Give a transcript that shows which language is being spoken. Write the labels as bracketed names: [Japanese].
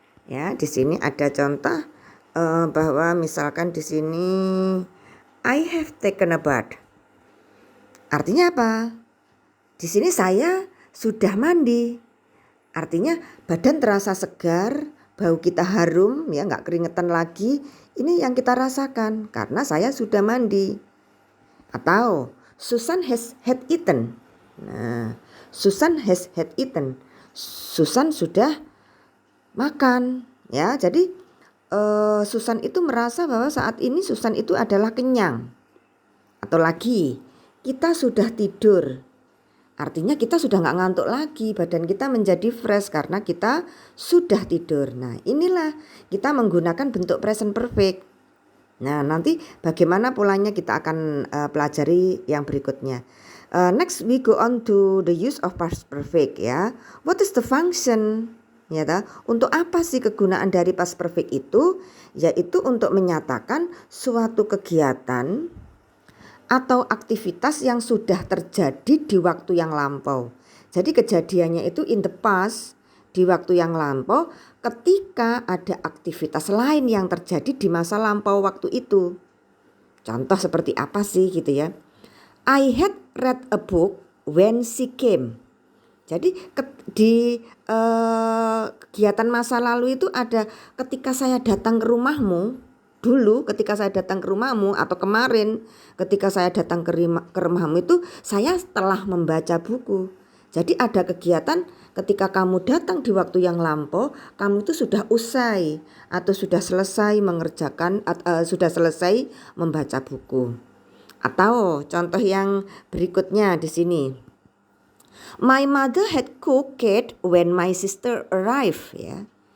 [Indonesian] Ya, di sini ada contoh bahwa misalkan di sini [English] I have taken a bath. [Indonesian] Artinya apa? Di sini saya sudah mandi. Artinya badan terasa segar, bau kita harum, ya nggak keringetan lagi. Ini yang kita rasakan karena saya sudah mandi. [English] Atau Susan has had eaten. [Indonesian] Nah, [English] Susan has had eaten. [Indonesian] Susan sudah makan, ya. Jadi Susan itu merasa bahwa saat ini Susan itu adalah kenyang. Atau lagi, kita sudah tidur. Artinya kita sudah nggak ngantuk lagi, badan kita menjadi fresh karena kita sudah tidur. Nah, inilah kita menggunakan bentuk present perfect. Nah, nanti bagaimana polanya kita akan pelajari yang berikutnya. [English] Next we go on to the use of past perfect ya. What is the function? [Indonesian] Ya, untuk apa sih kegunaan dari past perfect itu? Yaitu untuk menyatakan suatu kegiatan atau aktivitas yang sudah terjadi di waktu yang lampau. Jadi kejadiannya itu [English] in the past, [Indonesian] di waktu yang lampau, ketika ada aktivitas lain yang terjadi di masa lampau waktu itu. Contoh seperti apa sih gitu ya. [English] I had read a book when she came. [Indonesian] Jadi di kegiatan masa lalu itu ada ketika saya datang ke rumahmu. Dulu ketika saya datang ke rumahmu atau kemarin ketika saya datang ke rumahmu itu saya telah membaca buku. Jadi ada kegiatan ketika kamu datang di waktu yang lampau, kamu itu sudah usai atau sudah selesai mengerjakan sudah selesai membaca buku. Atau contoh yang berikutnya di sini. [English] My mother had cooked when my sister arrived ya.